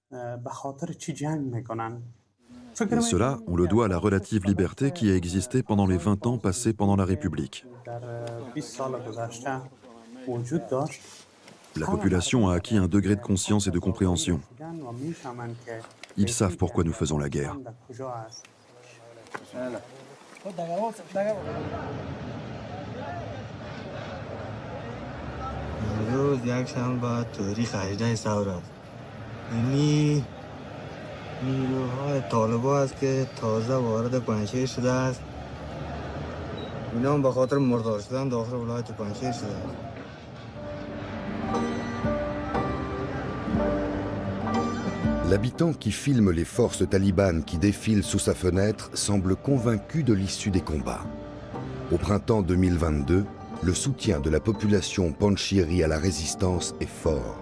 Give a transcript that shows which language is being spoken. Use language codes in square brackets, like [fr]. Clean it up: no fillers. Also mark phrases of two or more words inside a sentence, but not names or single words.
[fr] Et cela, on le doit à la relative liberté qui a existé pendant les 20 ans passés pendant la République. La population a acquis un degré de conscience et de compréhension. Ils savent pourquoi nous faisons la guerre. [fa] نیروهای طالبان است که تازه وارد پنجشیر شده است. اینا هم به خاطر مردار شدن داخل ولایت پنجشیر شده است. [fr] L'habitant qui filme les forces talibanes qui défilent sous sa fenêtre semble convaincu de l'issue des combats. Au printemps 2022, le soutien de la population panchiri à la résistance est fort.